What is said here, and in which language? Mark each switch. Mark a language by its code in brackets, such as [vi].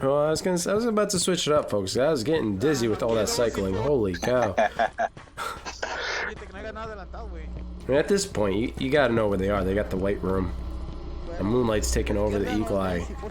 [en] Oh, I was about to switch it up, folks. I was getting dizzy with all that cycling. Holy cow! [es] Fíjate que no haya nada adelantado, güey. [en] I mean, at this point, you got to know where they are. They got the white room. The moonlight's taking over the eagle eye.